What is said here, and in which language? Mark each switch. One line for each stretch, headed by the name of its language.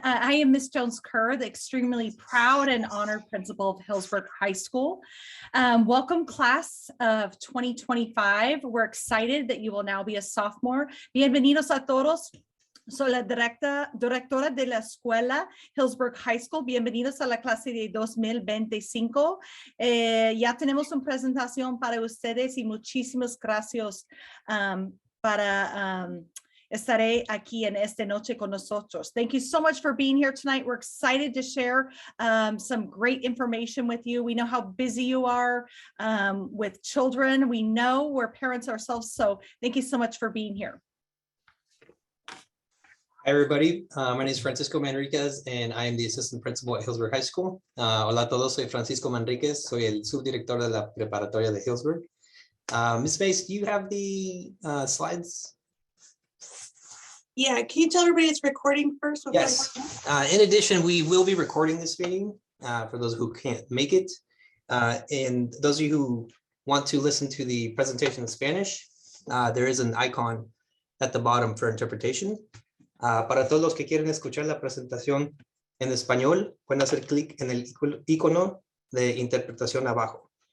English: I am Miss Jones-Kerr, the extremely proud and honored principal of Hillsburg High School. Welcome, class of 2025. We're excited that you will now be a sophomore.
Spanish: Bienvenidos a todos. Soy la directora de la escuela Hillsburg High School. Bienvenidos a la clase de 2025. Ya tenemos una presentación para ustedes y muchísimas gracias estaré aquí en esta noche con nosotros.
English: Thank you so much for being here tonight. We're excited to share some great information with you. We know how busy you are with children. We know we're parents ourselves, so thank you so much for being here. Hi, everybody. My name is Francisco Manriquez, and I am the assistant principal at Hillsburg High School.
Spanish: Hola a todos, soy Francisco Manriquez, soy el subdirector de la preparatoria de Hillsburg.
English: Ms. Mace, do you have the slides? Yeah, can you tell everybody it's recording first? Yes. In addition, we will be recording this meeting for those who can't make it. And those of you who want to listen to the presentation in Spanish, there is an icon at the bottom for interpretation.
Spanish: Para todos los que quieren escuchar la presentación en español, pueden hacer clic en el icono de interpretación abajo.